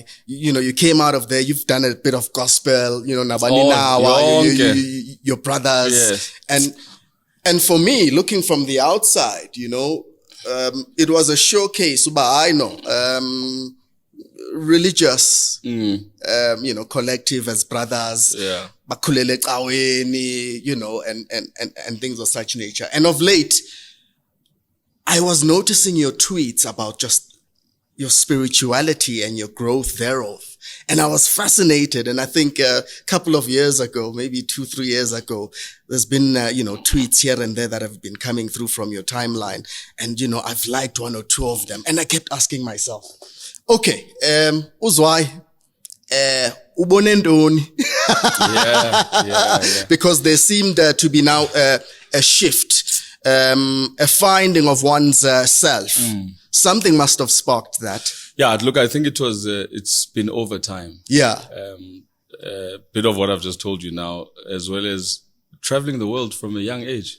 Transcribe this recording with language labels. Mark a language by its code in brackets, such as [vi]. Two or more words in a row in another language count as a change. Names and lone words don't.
[en] You came out of there, you've done a bit of gospel, Nabani Nawa, your brothers. Yes. And for me, looking from the outside, it was a showcase, but I know, religious, collective as brothers, [xh] bakhulele ecaweni, [en] and things of such nature. And of late, I was noticing your tweets about just your spirituality and your growth thereof. And I was fascinated. And I think a couple of years ago, maybe 2-3 years ago, there's been, tweets here and there that have been coming through from your timeline. And, I've liked 1 or 2 of them. And I kept asking myself, [xh] okay, Uzwai, ubone ntoni? [en] Yeah. Because there seemed to be now a shift, a finding of one's self. Something must have sparked that. Yeah, look, I think it's been over time. Yeah. A bit of what I've just told you now, as well as traveling the world from a young age.